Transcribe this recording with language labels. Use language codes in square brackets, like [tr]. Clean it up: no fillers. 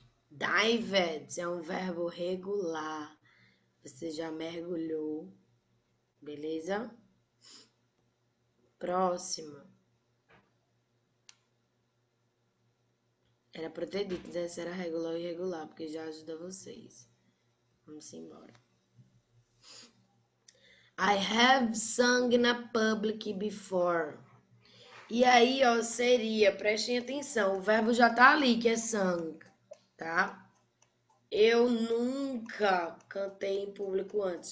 [pt] Dived é um verbo regular. Você já mergulhou, beleza? Próximo. Era pra eu ter dito, né? Se era regular ou irregular, porque já ajuda vocês. Vamos embora. [en] I have sung in a public before. [pt] E aí, ó, seria, prestem atenção, o verbo já tá ali, que é sung, tá? Eu nunca cantei em público antes.